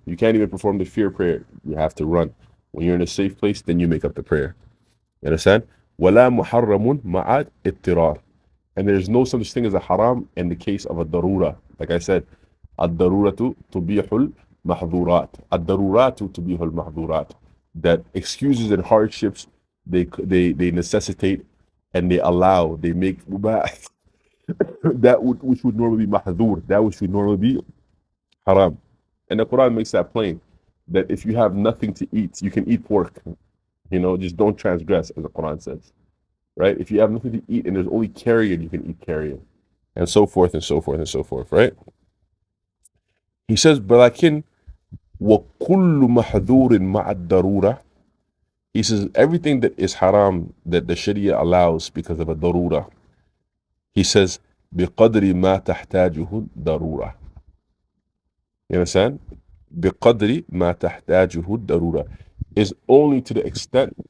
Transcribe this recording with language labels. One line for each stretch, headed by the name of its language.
English: You can't even perform the fear prayer. You have to run. When you're in a safe place, then you make up the prayer. You understand?
Arabic: وَلَا مُحَرَّمٌ مَعَ اضْطِرَارٍ.
English: And there's no such thing as a haram in the case of a darura. Like I said,
Arabic: الضرورة تبيح المحظورات. الضرورات تبيح المحظورات.
English: That excuses and hardships, they necessitate and they make that which would normally be mahdur, that which would normally be haram. And the Quran makes that plain, that if you have nothing to eat, you can eat pork. Just don't transgress, as the Quran says. Right? If you have nothing to eat and there's only carrion, you can eat carrion. And so forth and so forth and so forth, right? He says,
Arabic: وَلَكِنْ وَكُلُّ مَحْذُورٍ مَعَ الضَّرُورَةِ.
English: He says, everything that is haram, that the Sharia allows because of a darura, he says,
Arabic: بِقَدْرِ مَا تَحْتَاجُهُ الضَّرُورَةِ.
English: You understand?
Arabic: بِقَدْرِ مَا تَحْتَاجُهُ الضَّرُورَةِ
English: is only to the extent